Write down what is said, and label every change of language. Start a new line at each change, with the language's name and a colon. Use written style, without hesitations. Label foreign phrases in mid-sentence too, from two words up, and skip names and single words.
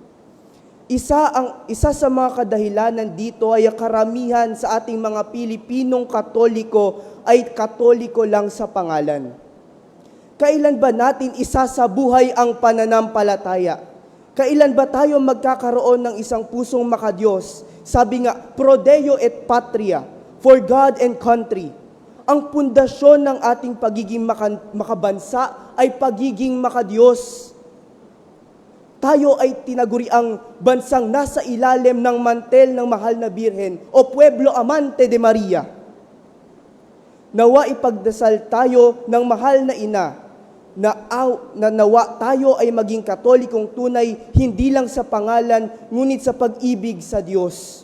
Filipino: Isa sa mga kadahilanan dito ay karamihan sa ating mga Pilipinong Katoliko ay Katoliko lang sa pangalan. Kailan ba natin isasabuhay ang pananampalataya? Kailan ba tayo magkakaroon ng isang pusong makadiyos? Sabi nga,
Latin: pro Deo et patria,
English: for God and country.
Filipino: Ang pundasyon ng ating pagiging makabansa ay pagiging makadiyos. Tayo ay tinaguriang bansang nasa ilalim ng mantel ng mahal na Birhen o
Spanish: Pueblo Amante de Maria.
Filipino: Nawa ipagdasal tayo ng mahal na ina na nawa tayo ay maging Katolikong tunay hindi lang sa pangalan ngunit sa pag-ibig sa Diyos.